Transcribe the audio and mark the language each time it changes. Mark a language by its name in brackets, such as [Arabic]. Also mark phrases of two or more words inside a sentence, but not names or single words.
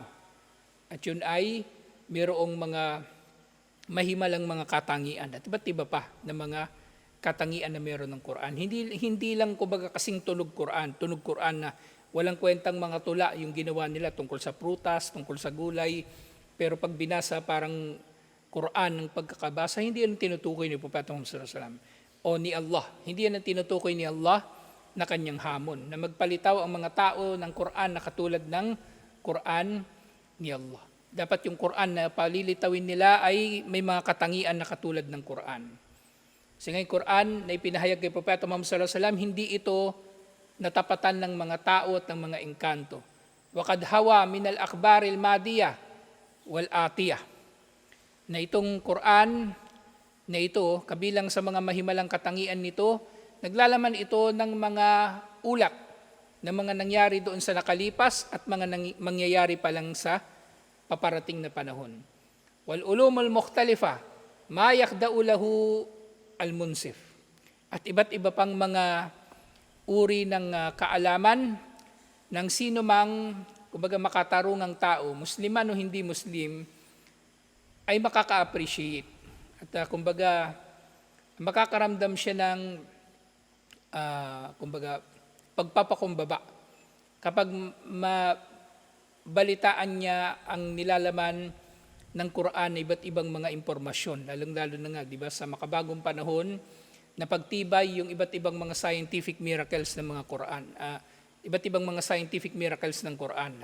[Filipino] At yun ay mayroong mga mahimalang mga katangian at iba't iba pa na mga katangian na meron ng Quran. Hindi lang kumbaga kasing tunog Quran na walang kwentang mga tula yung ginawa nila tungkol sa prutas, tungkol sa gulay, pero pag binasa parang Quran ng pagkakabasa, hindi yan tinutukoy ni Propeta Muhammad [Arabic] صلى الله عليه وسلم [Filipino] o ni Allah. Hindi yan ang tinutukoy ni Allah na kanyang hamon, na magpalitaw ang mga tao ng Quran na katulad ng Quran ni Allah. Dapat yung Quran na palilitawin nila ay may mga katangian na katulad ng Quran. Kasi ngayon Quran na ipinahayag kay Propeta Muhammad [Arabic] صلى الله عليه وسلم, [Filipino] hindi ito natapatan ng mga tao at ng mga engkanto. [Arabic] وقد حوى من الأخبار الماضية والآتية. [Filipino] Na itong Quran na ito, kabilang sa mga mahimalang katangian nito, naglalaman ito ng mga ulak na mga nangyari doon sa nakalipas at mga mangyayari pa lang sa paparating na panahon. [Arabic] والعلوم المختلفة ما يخضع له المنصف. [Filipino] At iba't iba pang mga uri ng kaalaman ng sino mang kumbaga makatarungang tao, Musliman o hindi Muslim, ay makaka-appreciate. At kumbaga makakaramdam siya ng kumbaga pagpapakumbaba kapag mabalitaan niya ang nilalaman ng Quran na iba't ibang mga impormasyon, lalong-lalo na nga, di ba, sa makabagong panahon na pagtibay yung iba't ibang mga [English] scientific miracles [Filipino] ng mga Quran, iba't ibang mga [English] scientific miracles [Filipino] ng Quran.